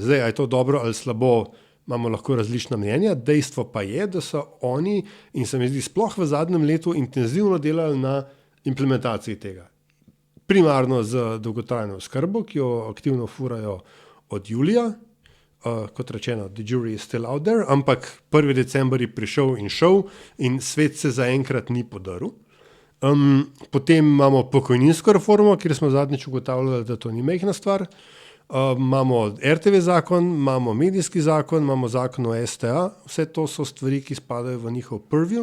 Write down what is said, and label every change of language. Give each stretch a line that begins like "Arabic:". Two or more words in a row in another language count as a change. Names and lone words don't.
Slovenian: Zdaj, a je to dobro ali slabo, imamo lahko različna mnenja. Dejstvo pa je, da so oni, in se mi zdi sploh v zadnjem letu, intenzivno delali na implementaciji tega. Primarno z dolgotrajno oskrbo, ki jo aktivno furajo od julija, kot rečeno,
English: the jury is still out there,
Slovenian: ampak 1. december je prišel in šel in svet se zaenkrat ni podaril. Potem imamo pokojninsko reformo, kjer smo zadnjič ugotavljali, da to ni majhna stvar. Imamo RTV zakon, imamo medijski zakon, imamo zakon o STA, vse to so stvari, ki spadajo v njihov purview.